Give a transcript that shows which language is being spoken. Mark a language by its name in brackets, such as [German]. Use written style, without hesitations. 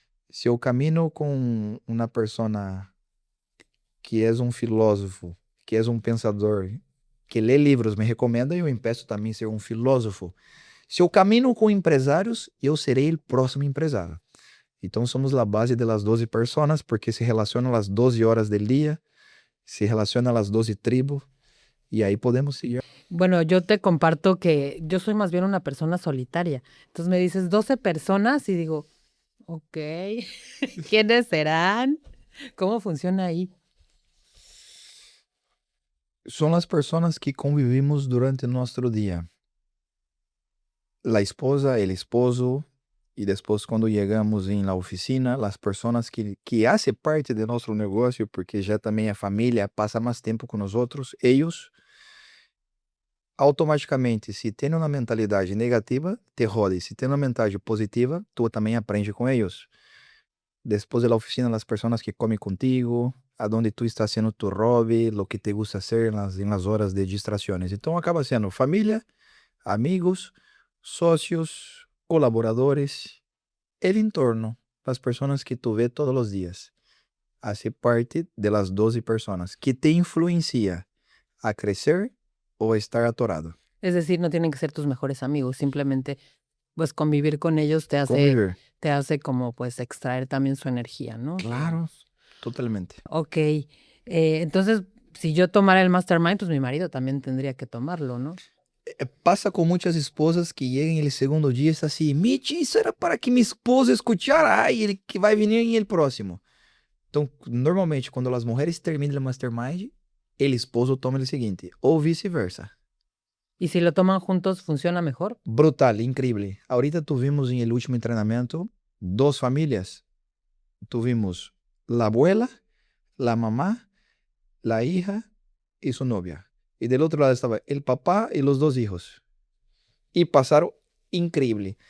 [Portuguese] Se eu caminho com uma pessoa que é um filósofo, que é um pensador, que lê livros, me recomenda, eu empeço também a ser um filósofo. Se eu caminho com empresários, eu serei o próximo empresário. Então, somos a base das 12 pessoas, porque se relacionam as 12 horas do dia, se relacionam as 12 tribos, [Spanish] y ahí podemos seguir. Bueno, yo te comparto que yo soy más bien una persona solitaria. Entonces me dices 12 personas y digo, ok, ¿quiénes serán? ¿Cómo funciona ahí? Son las personas que convivimos durante nuestro día. La esposa, el esposo, Y después cuando llegamos en la oficina, las personas que hacen parte de nuestro negocio, porque ya también es familia, pasa más tiempo con nosotros, ellos automaticamente, [Portuguese] se tem uma mentalidade negativa, [Spanish] te jode. [Portuguese] Se tem uma mentalidade positiva, tu também aprende com eles. Depois da oficina, as pessoas que comem contigo, aonde tu está sendo tu hobby, [Spanish] lo que te gusta hacer [Portuguese] em las horas de distrações. Então, acaba sendo família, amigos, sócios, colaboradores, el entorno, as pessoas que tu vê todos os dias. Hace parte de las 12 pessoas que te influencia a crescer o a estar atorado. [Spanish] Es decir, no tienen que ser tus mejores amigos, simplemente pues convivir con ellos [Portuguese] Conviver. [Spanish] te hace como pues extraer también su energía, ¿no? Claro, totalmente. Ok, entonces si yo tomara el mastermind, pues mi marido también tendría que tomarlo, ¿no? [Portuguese] Pasa com muitas esposas que chegam no segundo dia e está assim, Mitch, isso era para que minha esposa escutara, ai, ele que vai vir em el próximo. Então, normalmente, quando as mulheres terminam o mastermind, el esposo toma o seguinte, ou vice-versa. [Spanish] Y si lo toman juntos, ¿funciona mejor? Brutal, [Portuguese] incrível. [Spanish] Ahorita tuvimos em el último treinamento 2 famílias. Tuvimos la abuela, la mamá, la hija y su novia. Y del otro lado estaba el papá y los 2 hijos. Y pasaron increíble.